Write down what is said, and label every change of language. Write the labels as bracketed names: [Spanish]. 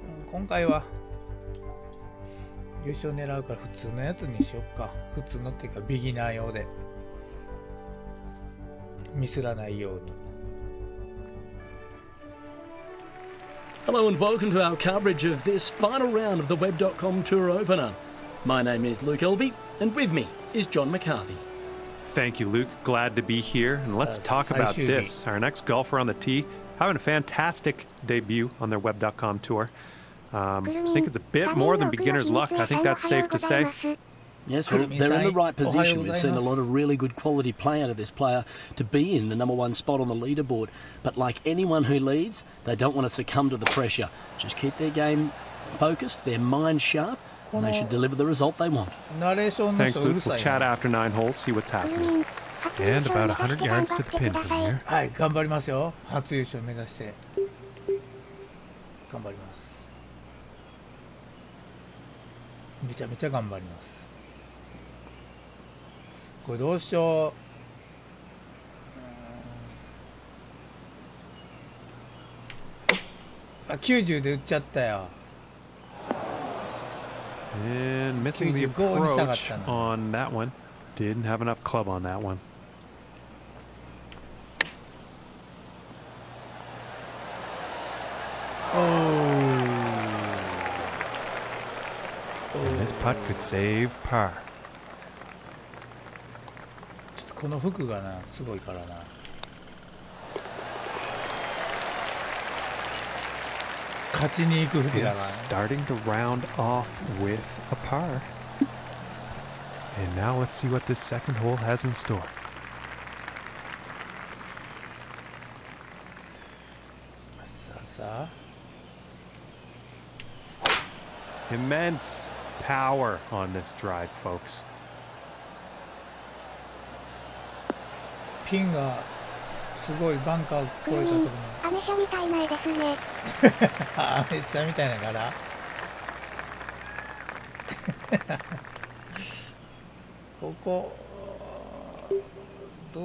[Japanese] 今回は優勝狙うから普通のやつにしよっか。普通のっていうかビギナー用でミスらないように。 [English] Hello and welcome to our coverage of this final round of the Web.com Tour Opener. My name is Luke Elvey, and with me is John McCarthy. Thank you, Luke. Glad to be here. And let's talk about this. Our next golfer on the tee having a fantastic debut on their Web.com Tour. I think it's a bit more than beginner's luck. I think that's safe to say. Yes, well, they're in the right position. We've seen a lot of really good quality play out of this player to be in the #1 spot on the leaderboard. But like anyone who leads, they don't want to succumb to the pressure. Just keep their game focused, their mind sharp, and they should deliver the result they want. Thanks, Luke. We'll chat after 9 holes, see what's happening. And about 100 yards to the pin from here. [Japanese] はい、頑張りますよ。初優勝目指して頑張ります。めちゃめちゃ頑張ります。これどうしよう。あ、90で打っちゃったよ。 [English] And missing the approach on that one. Didn't have enough club on that one. And this putt could save par. [Japanese] ちょっとこの服がな、すごいからな。勝ちに行く服だな。 [English] Starting to round off with a par. And now let's see what this second hole has in store. Immense power on this drive, folks. [Japanese] ピンがすごいバンカー越えたところ。アメ車みたいな絵ですね。アメ車みたいな柄。ここどう？